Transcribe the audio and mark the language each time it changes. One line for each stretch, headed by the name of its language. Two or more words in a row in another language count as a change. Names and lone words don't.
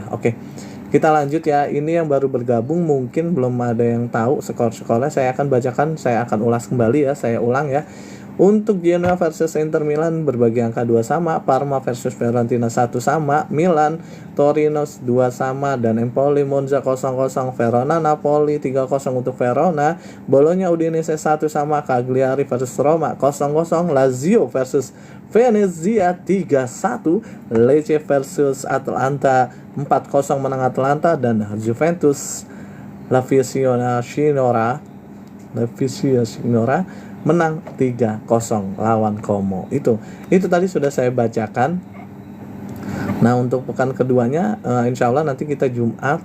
Indonesian: Oke. Kita lanjut ya. Ini yang baru bergabung mungkin belum ada yang tahu skor-skornya. Saya akan bacakan, saya akan ulas kembali ya. Saya ulang ya. Untuk Genoa versus Inter Milan berbagi angka 2 sama, Parma versus Fiorentina 1 sama, Milan Torino 2 sama, dan Empoli Monza 0-0, Verona Napoli 3-0 untuk Verona, Bologna Udinese 1 sama, Cagliari versus Roma 0-0, Lazio versus Venezia 3-1, Lecce versus Atalanta 4-0 menang Atalanta, dan Juventus La Vicenza Signora menang 3-0 lawan Como. Itu tadi sudah saya bacakan. Nah, untuk pekan keduanya
Arabic: إن شاء الله
Indonesian: nanti kita Jumat.